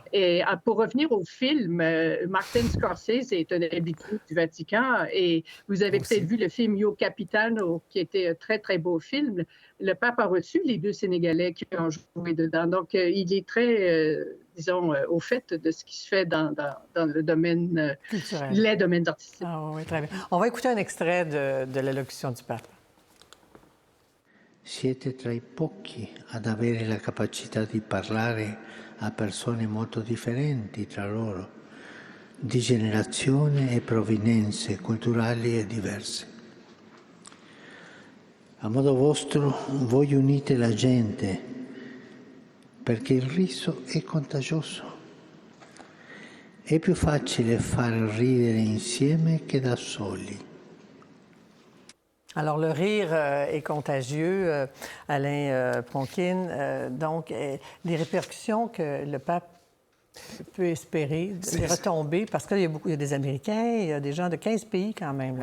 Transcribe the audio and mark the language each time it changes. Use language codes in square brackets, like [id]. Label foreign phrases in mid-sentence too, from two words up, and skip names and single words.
[fr] Et pour revenir au film, Martin Scorsese est un habitué du Vatican et vous avez peut-être vu le film Io Capitano, qui était un très, très beau film. Le pape a reçu les 2 Sénégalais qui ont joué dedans. Donc, il est très, disons, au fait de ce qui se fait dans le domaine, les domaines artistiques. Ah oui, très bien. On va écouter un extrait de l'allocution du pape. [it] Siete tra i pochi ad avere la capacità di parlare a persone molto differenti tra loro, di generazione e provenienze culturali e diverse. A modo vostro, voi unite la gente perché il riso è contagioso. È più facile far ridere insieme che da soli. [fr] Alors, le rire est contagieux, Alain Pronkin. Donc, les répercussions que le pape peut espérer, des retombées, parce qu'il y a des Américains, il y a des gens de 15 pays quand même.